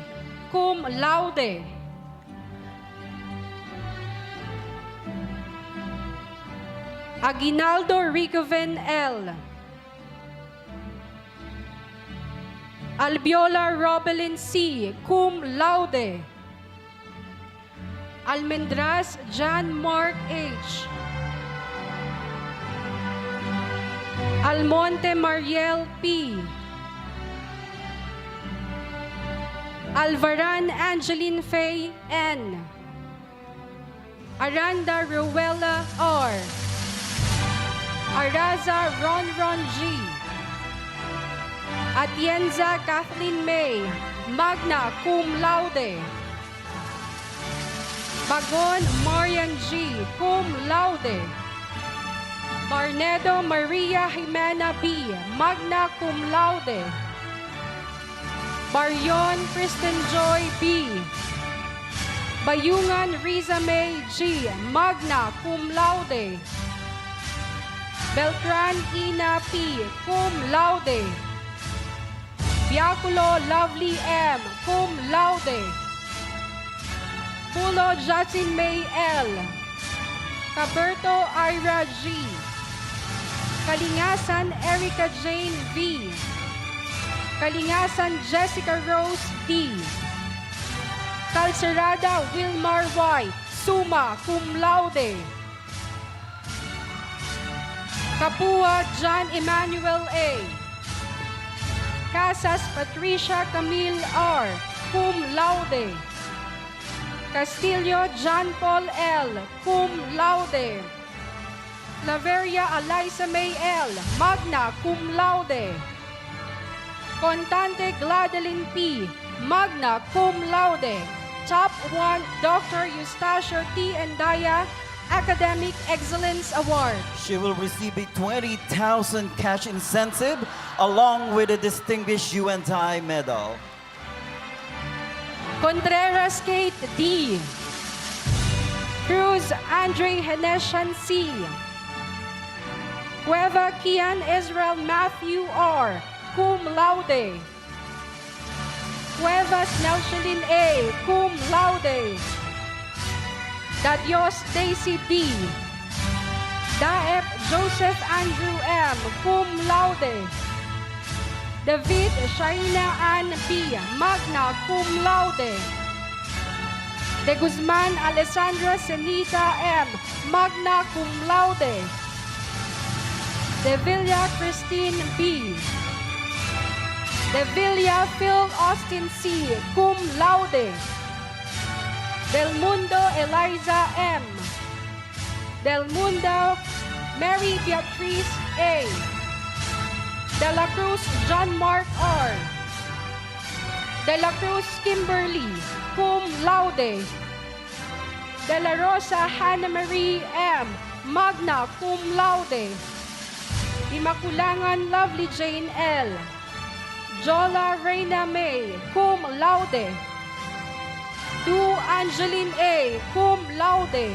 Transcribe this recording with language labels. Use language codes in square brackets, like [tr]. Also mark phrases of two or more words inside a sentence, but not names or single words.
[en] Cum laude. Aguinaldo Ricoven L. Albiola Robelin C. Cum laude. Almendras John Mark H. Almonte Mariel P. Alvaran Angeline Faye N. Aranda Ruela R. Araza Ron G. Atienza Kathleen May, magna cum laude. Bagon Marian G., cum laude. Barnedo Maria Jimena B., magna cum laude. Baryon Kristen Joy B. Bayungan Riza May G., magna cum laude. Beltran Ina P., cum laude. Biaculo Lovely M., cum laude. Pulo Jacin May L. Caberto Ira G. Kalingasan Erica Jane V. Kalingasan Jessica Rose D. Calcerada Wilmar Y. Summa cum laude. Kapua John Emmanuel A. Casas Patricia Camille R. cum laude. Castillo John Paul L., cum laude. Laveria Eliza May L., magna cum laude. Contante Gladeline P., magna cum laude. Top 1, Dr. Eustacio T. Endaya, Academic Excellence Award. She will receive a 20,000 cash incentive along with a Distinguished UNTI medal. Contreras Kate D. Cruz Andre Henesian C. Cueva Kian Israel Matthew R., cum laude. Cuevas Nelson A., cum laude. Dadios Daisy D. Daep Joseph Andrew M., cum laude. David Shaina Ann B., magna cum laude. De Guzman Alessandra Senita M., magna cum laude. De Villa Christine B. De Villa Phil Austin C., cum laude. Del Mundo Eliza M. Del Mundo Mary Beatrice A. De la Cruz John Mark R. De la Cruz Kimberly, cum laude. De la Rosa Hannah Marie M., magna cum laude. Imakulangan Lovely Jane L. Jola Reina May, cum laude. Du Angeline A., cum laude.